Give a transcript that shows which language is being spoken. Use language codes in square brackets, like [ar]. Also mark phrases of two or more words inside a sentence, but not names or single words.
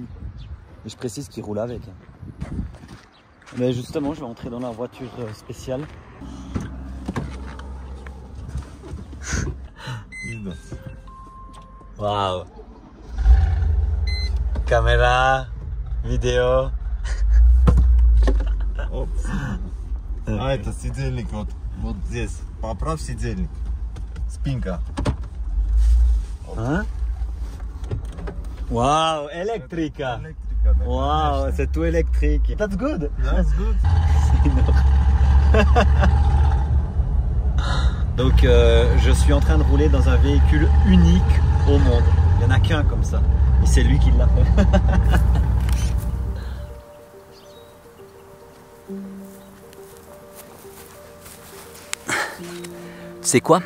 [fr] Et je précise qu'il roule avec. Mais justement, je vais entrer dans la voiture spéciale. Waouh! Caméra, vidéo. [ru] Оп. А это сидельник вот здесь. Поправь сидельник. Спинка. [fr] Hein? Wow, électrica. [ru] Электрика, да, [fr] Wow, [ru] конечно. [fr] c'est tout électrique. [en] That's good. That's good. [fr] Donc je suis en train de rouler dans un véhicule unique au monde. Il n'y en a qu'un comme ça. Et c'est lui qui l'a fait. Tu sais quoi?